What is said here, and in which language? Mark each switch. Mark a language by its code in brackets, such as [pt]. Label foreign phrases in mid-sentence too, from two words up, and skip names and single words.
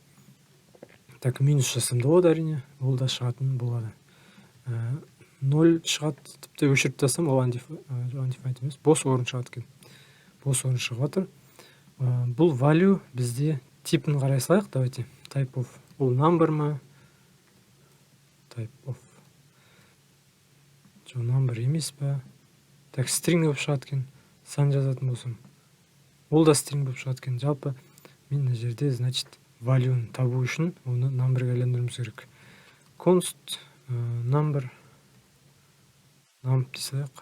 [kk] Так, минус жасам да болады әрине, ол да шығатын болады. 0 шығады, тіпті өшіріп тастасам, ол undefined емес, бос орын шығады екен. Бос орын шығып жатыр. Бұл value бізде типін қарай салайық, давайте. [en] Type of, [kk] ол number ма? [en] Type of. [kk] Жоқ, number емес па? Так, string болып шығады екен. Сан жазатын болсам. Ол да string болып шығады екен. Жалпы мен мына жерде, значит, value-ны табу үшін оны number-ға айландыруымыз керек. [en] Const number [kk] дей салайық.